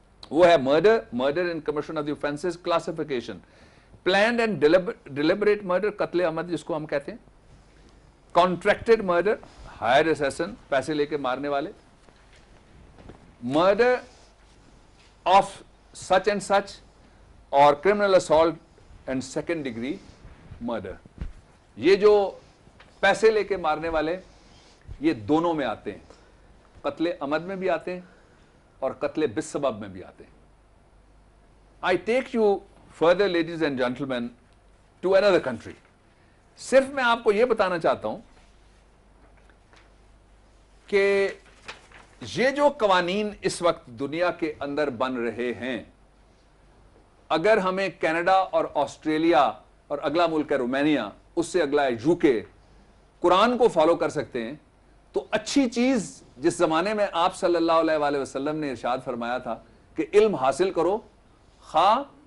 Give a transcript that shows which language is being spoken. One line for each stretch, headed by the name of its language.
English: وہ ہے murder in commission of the offences classification, planned and deliberate murder,
Urdu: قتل عمد جس کو ہم کہتے ہیں,
English: contracted murder, hire assassin,
Urdu: پیسے لے کے مارنے والے,
English: Murder of such and such, اور criminal assault and second degree murder.
Urdu: یہ جو پیسے لے کے مارنے والے, یہ دونوں میں آتے ہیں, قتل عمد میں بھی آتے ہیں اور قتل بالسبب میں بھی آتے ہیں.
English: I take you further, ladies and gentlemen, to another country.
Urdu: صرف میں آپ کو یہ بتانا چاہتا ہوں کہ یہ جو قوانین اس وقت دنیا کے اندر بن رہے ہیں, اگر ہمیں کینیڈا اور آسٹریلیا اور اگلا ملک ہے رومانیہ, اس سے اگلا ہے یو کے, قرآن کو فالو کر سکتے ہیں, تو اچھی چیز جس زمانے میں آپ صلی اللہ علیہ وآلہ وسلم نے ارشاد فرمایا تھا کہ علم حاصل کرو خواہ